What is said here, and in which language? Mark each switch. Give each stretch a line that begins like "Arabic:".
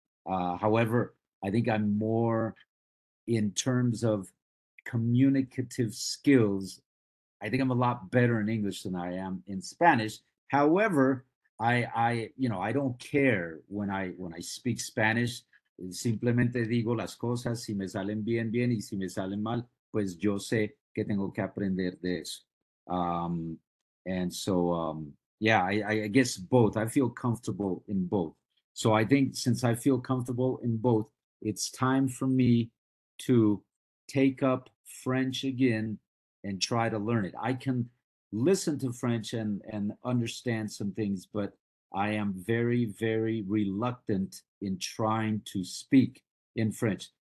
English: However, I think I'm more in terms of communicative skills. I think I'm a lot better in English than I am in Spanish. However, I don't care when I speak Spanish.
Spanish: Simplemente digo las cosas, si me salen bien, bien, y si me salen mal, pues yo sé que tengo que aprender de eso.
English: And so, yeah, I guess both. I feel comfortable in both. So I think since I feel comfortable in both, it's time for me to take up French again and try to learn it. I can listen to French and understand some things, but I am very, very reluctant in trying to speak in French.